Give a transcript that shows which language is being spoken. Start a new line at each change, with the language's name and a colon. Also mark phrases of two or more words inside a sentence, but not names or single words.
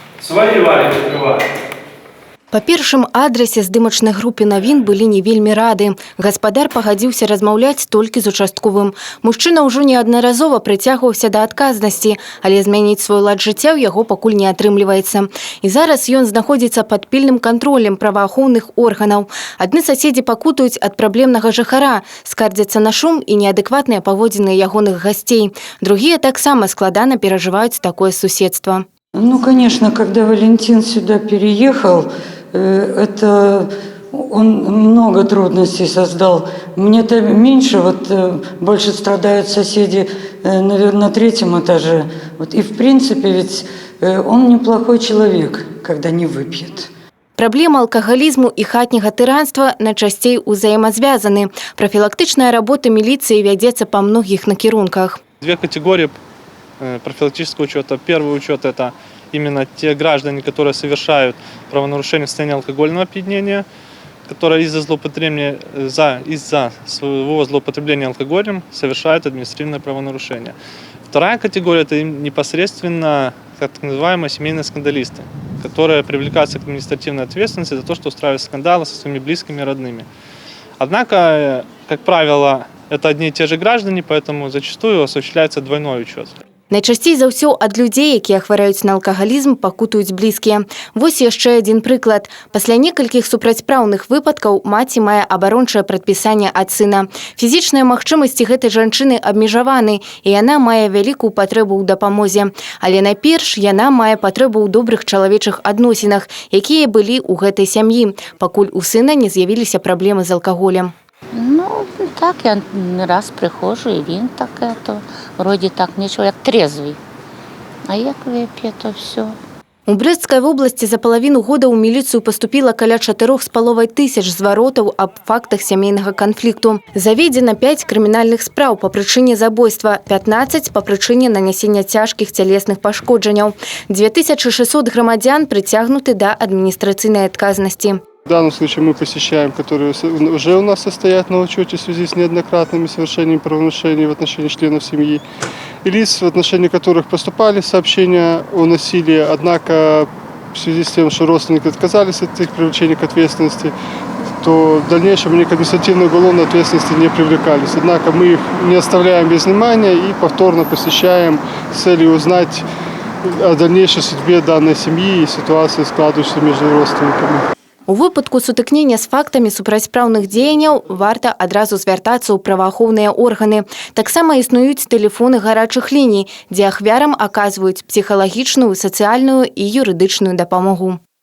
Ukrainian: Свої варі відкривати.
Belarusian: Па першым адрасе здымачнай групе навін былі не вельмі рады. Гаспадар пагадзіўся размаўляць толькі з участковым. Мужчына ўжо неаднаразова прыцягваўся да адказнасці, але змяніць свой лад жыцця ў яго пакуль не атрымліваецца. І зараз ён знаходзіцца пад пільным кантролем праваахоўных органаў. Адны соседзі пакутаюць ад праблемнага жыхара, скардзяцца на шум і неадэкватныя паводзіны ягоных гасцей. Другія таксама складана перажываюць такое суседства.
Russian: Ну, конечно, когда Валентин сюда переехал, он много трудностей создал. Мне-то меньше, больше страдают соседи, наверное, на третьем этаже. И в принципе, ведь он неплохой человек, когда не выпьет.
Belarusian: Праблема алкагалізму і хатняга тыранства найчасцей узаемазвязаны. Профілактычная работа міліцыі вядзецца па многіх накірунках.
Russian: Две категории профилактического учета. Первый учет – это именно те граждане, которые совершают правонарушение в состоянии алкогольного опьянения, которые из-за своего злоупотребления алкоголем совершают административное правонарушение. Вторая категория – это непосредственно так называемые семейные скандалисты, которые привлекаются к административной ответственности за то, что устраивают скандалы со своими близкими и родными. Однако, как правило, это одни и те же граждане, поэтому зачастую осуществляется двойной учет.
Belarusian: Найчасцей за ўсё ад людзей, якія хварэюць на алкагалізм, пакутаюць блізкія. Вось яшчэ адзін прыклад. Пасля некалькіх супрацьпраўных выпадкаў маці мае абарончае прадпісанне ад сына. Фізічныя магчымасці гэтай жанчыны абмежаваны, і яна мае вялікую патрэбу ў дапамозе. Але найперш яна мае патрэбу ў добрых чалавечых адносінах, якія былі ў гэтай сям'і, пакуль у сына не з'явіліся праблемы з алкаголем.
Ukrainian: Ну, так, я раз приходжу, і він таке, то вроді так нічого, як трезвий. А як вип'є, то все.
Belarusian: У Брэсцкай вобласці за палавіну года ў міліцыю паступіла каля 4,5 тысяч зваротаў аб фактах сямейнага канфлікту. Заведзена 5 крымінальных спраў па прычыне забойства, 15 па прычыне нанясення цяжкіх цялесных пашкоджанняў. 2600 грамадзян прыцягнуты да адміністрацыйнай адказнасці.
Russian: В данном случае мы посещаем, которые уже у нас состоят на учете в связи с неоднократными совершениями правонарушений в отношении членов семьи, и лиц, в отношении которых поступали сообщения о насилии, однако в связи с тем, что родственники отказались от их привлечения к ответственности, то в дальнейшем они к административной уголовной ответственности не привлекались. Однако мы их не оставляем без внимания и повторно посещаем с целью узнать о дальнейшей судьбе данной семьи и ситуации, складывающейся между родственниками.
Belarusian: У выпадку сутыкнення з фактамі супрацьпраўных дзеянняў варта адразу звяртацца ў праваахоўныя органы. Таксама існуюць тэлефоны гарачых ліній, дзе ахвярам аказваюць псіхалагічную, сацыяльную і юрыдычную дапамогу.